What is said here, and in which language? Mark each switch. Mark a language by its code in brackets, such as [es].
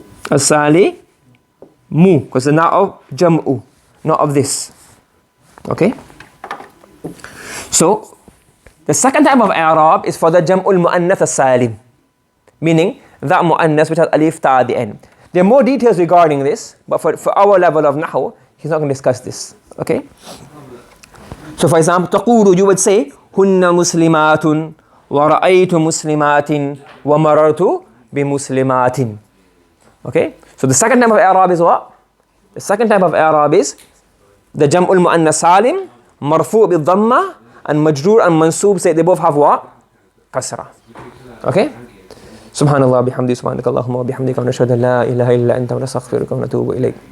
[en] As-sali mu, because the not of jam'u, not of this. Okay? So the second type of i'rab is for the jam'ul mu'annath as-salim, meaning that mu'annath which has alif ta at the end. There are more details regarding this, but for our level of Nahw, he's not going to discuss this. Okay? So for example, [ar] تقول, [en] you would say, [ar] هن مسلمات ورأيت مسلمات ومررت بمسلمات. [en] Okay? So the second type of i'rab is what? The second type of i'rab is the jam'ul mu'annas salim, marfu' bil dhamma, and majroor and mansoob say they both have what? Kasra. Okay? [ar] سبحان الله بحمده سبحانك اللهم وبحمدك ونشهد أن لا إله إلا أنت ونستغفرك ونتوب إليك.